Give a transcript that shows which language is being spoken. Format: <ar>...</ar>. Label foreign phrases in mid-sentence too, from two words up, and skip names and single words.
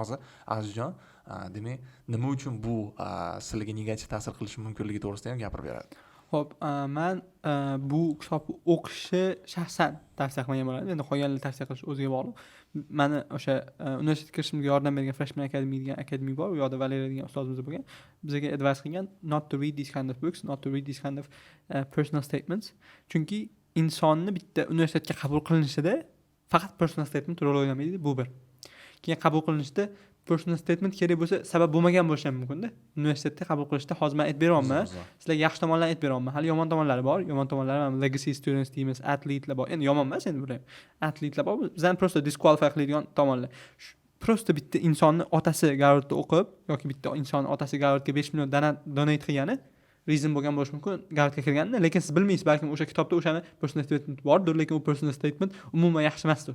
<uz>Hozir Azizjon demak, nima uchun bu sizlarga negativ ta'sir qilishi mumkinligi to'g'risida ham gapirib beradi. Xo'p, men bu kitobni o'qishni shaxsan tavsiya qilmagan bo'lardim. Endi qolganlar tavsiya qilish o'ziga bog'liq. Meni o'sha universitetga kirishimga yordam bergan Freshman Academy degan akademiya bor. U yoqda Valeriya degan ustozimiz bo'lgan.</uz> <en>Bizga advice qilgan not to read these kind of books, not to read these kind of personal statements.</en> <uz>Chunki insonni bitta universitetga qabul qilinishida faqat</uz> <en>personal statement</en> <uz>rol o'ynamaydi, bu bir. Keyin qabul qilinishda</uz> <en>personal statement</en> <uz>kerak bo'lsa, sabab bo'lmagan bo'lishi ham mumkin-da. Universitetda qabul qilishda hozir men aytib beryapman. Sizlarga yaxshi tomonlarni aytib beryapman. Hali yomon tomonlari bor. Yomon tomonlari ham</uz> <en>legacy students</en> <uz>deymiz, atletlar bor. Endi yomon emas endi bular. Atletlar bor. Bizdan prosta disqualify qiladigan tomonlar. Prosta bitta insonni otasi Garvardda o'qib yoki bitta insonni otasi Garvardga 5 million donate qilgani reason bo'lgan bo'lishi mumkin Garvardga kirganida, lekin siz bilmaysiz, balkim o'sha kitobda o'shani</uz> <en>personal statement</en> <uz>bordir, lekin u</uz> <en>personal statement</en> <uz>umuman yaxshi emasdir.</uz>